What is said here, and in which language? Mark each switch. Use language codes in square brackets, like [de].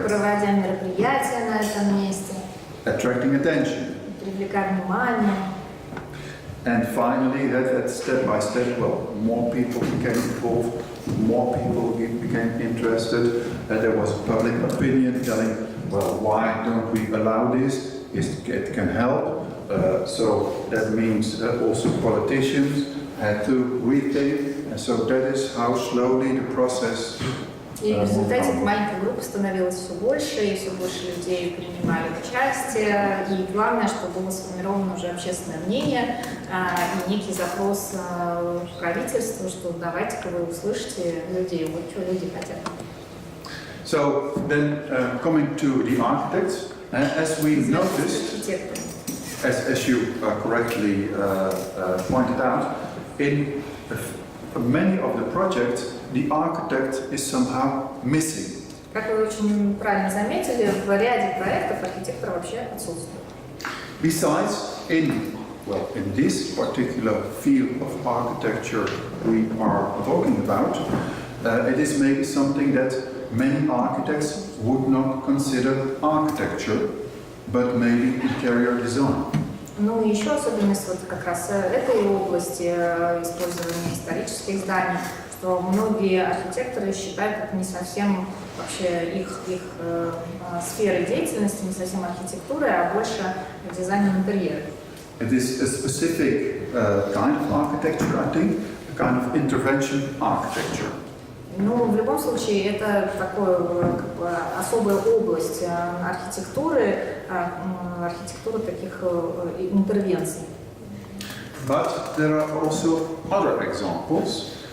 [ru] проводя мероприятия на этом месте, [en] attracting attention. [ru] привлекая внимание. [en] And finally, that step by step, well, more people became involved, more people became interested, and there was public opinion telling, well, why don't we allow this? It can help. So that means that also politicians had to rethink, and so that is how slowly the process. [ru] И в результате маленькая группа становилась все больше, и все больше людей принимали участие. И главное, что было сформировано уже общественное мнение и некий запрос правительству, что давайте-ка вы услышите людей, вот что люди хотят. [en] So then, coming to the architects, as we noticed, as you correctly pointed out, in many of the projects, the architect is somehow missing. [ru] Как вы очень правильно заметили, в ряде проектов архитектор вообще отсутствует. [en] Besides, in this particular field of architecture we are talking about, it is maybe something that many architects would not consider architecture, but maybe interior design. [ru] Ну и еще особенность вот как раз этой области использования исторических зданий, что многие архитекторы считают это не совсем вообще их сферой деятельности, не совсем архитектурой, а больше дизайном интерьера. [en] It is a specific kind of architecture, I think, a kind of intervention architecture. [ru] Ну, в любом случае, это такая как бы особая область архитектуры, архитектура таких интервенций. [en] But there are also other examples.